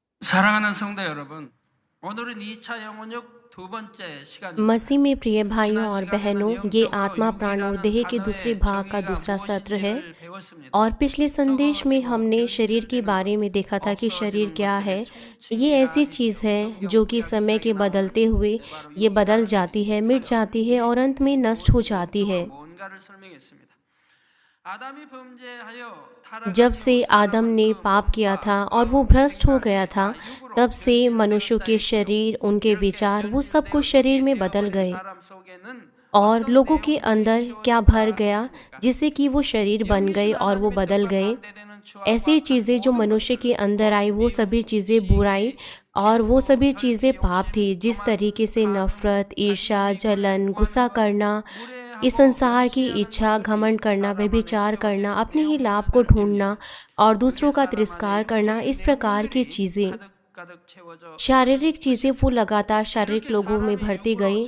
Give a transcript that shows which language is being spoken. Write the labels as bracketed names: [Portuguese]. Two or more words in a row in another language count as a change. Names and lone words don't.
[Korean] 사랑하는 성도 여러분, 오늘은 2차 영혼육 두 번째 시간입니다. [Hindi] मसीह में प्रिय भाइयों [Korean] 지난 [Hindi] और बहनों, [Korean] 시간에는 [Hindi] ये [Korean] 영적으로 [Hindi] आत्मा प्राण और [Korean] 육이라는 [Hindi] देह के दूसरे [Korean] 단어의 [Hindi] भाग का [Korean] 정의가 [Hindi] दूसरा सत्र है। [Korean] 무엇인지를 배웠습니다. [Hindi] और पिछले संदेश में [Korean] 썩어지고 [Hindi] हमने शरीर [Korean] 변질되는 [Hindi] के बारे में देखा था कि शरीर [Korean] 없어지는 [Hindi] क्या है। [Korean] 것들의 [Hindi] ये [Korean] 총칭이라 [Hindi] ऐसी चीज़ [Korean] 했죠. [Hindi] है [Korean] 성경 [Hindi] जो कि [Korean] 구약 [Hindi] समय के [Korean] 신약에 나오는 [Hindi] बदलते हुए [Korean] 바로 [Hindi] ये बदल [Korean] 육이라는 [Hindi] जाती है, मिट [Korean] 단어. [Hindi] जाती है और अंत में नष्ट हो जाती है। [Korean] 뭔가를 설명했습니다. 아담이 범죄하여 [Hindi] जब [Korean] 타락한 [Hindi] से [Korean] 후 [Hindi] आदम [Korean] 사람은 [Hindi] ने [Korean] 그 [Hindi] पाप किया [Korean] 몸과 [Hindi] था और वो [Korean] 마음을 [Hindi] भ्रष्ट हो गया था, [Korean] 생각이 다 육으로 [Hindi] तब से मनुष्यों [Korean] 변질되었다 [Hindi] के [Korean] 했죠. [Hindi] शरीर, उनके [Korean] 이렇게 [Hindi] विचार, वो सब कुछ [Korean] 변질되어 [Hindi] शरीर में [Korean] 육이 [Hindi] बदल [Korean] 되어버린 [Hindi] गए। [Korean] 사람 속에는 [Hindi] और [Korean] 어떤 [Hindi] लोगों के [Korean] 내용들이 [Hindi] अंदर क्या [Korean] 채워졌다 [Hindi] भर गया [Korean] 했습니까? [Hindi] जिससे कि वो शरीर बन गए [Korean] 영이신 [Hindi] और वो [Korean] 하나님의 [Hindi] बदल [Korean] 뜻과 [Hindi] गए। [Korean] 반대되는 추악과 [Hindi] ऐसी [Korean] 악한 [Hindi] चीज़ें जो [Korean] 모든 [Hindi] मनुष्य के [Korean] 것들, [Hindi] अंदर आई, वो सभी चीज़ें बुराई और वो सभी चीज़ें पाप थी। जिस तरीके से नफ़रत, ईर्ष्या, जलन, गुस्सा करना, इस संसार की इच्छा, घमंड करना, व्यभिचार करना, अपने ही लाभ को ढूंढना और दूसरों का तिरस्कार करना, इस प्रकार की चीज़ें, शारीरिक चीज़ें वो लगातार शारीरिक लोगों में भरती गई।